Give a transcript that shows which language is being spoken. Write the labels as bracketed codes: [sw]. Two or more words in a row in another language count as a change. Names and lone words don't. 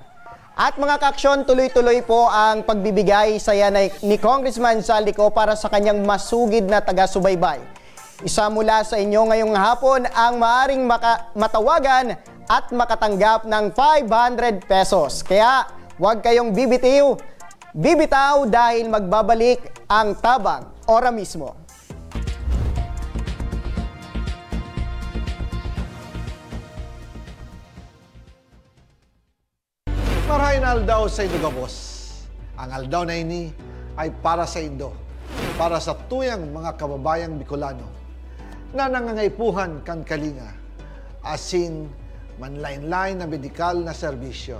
[tl] At mga kaaksyon, tuloy-tuloy po ang pagbibigay saya ni Congressman Zaldico para sa kanyang masugid na taga-subaybay. Isa mula sa inyo ngayong hapon ang maaring matawagan at makatanggap ng 500 pesos. Kaya huwag kayong bibitaw dahil magbabalik ang Tabang Ora mismo. [bik] Marahin aldaw sa Indo Gabos. Ang aldaw na ini ay para sa Indo, para sa tuyang mga kababayang Bicolano na nangangaipuhan kan kalinga, asin manlain-lain na medikal na serbisyo.